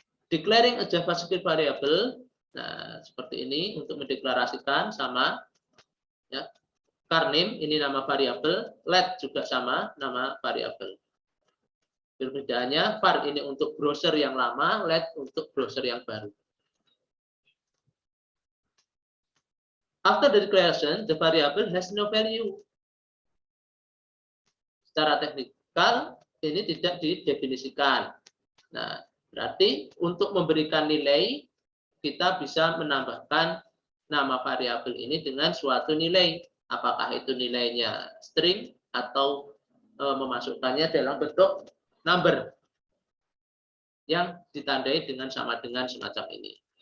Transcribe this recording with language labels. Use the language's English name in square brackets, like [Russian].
[English] Declaring a JavaScript variable, [Indonesian] nah seperti ini untuk mendeklarasikan sama, ya. Car name ini nama variabel, let juga sama nama variabel. Perbedaannya var ini untuk browser yang lama, let untuk browser yang baru. [English] After the declaration, the variable has no value. [Indonesian] Secara teknikal ini tidak didefinisikan. Nah, berarti untuk memberikan nilai kita bisa menambahkan nama variabel ini dengan suatu nilai. Apakah itu nilainya string atau memasukkannya dalam bentuk number yang ditandai dengan sama dengan semacam ini.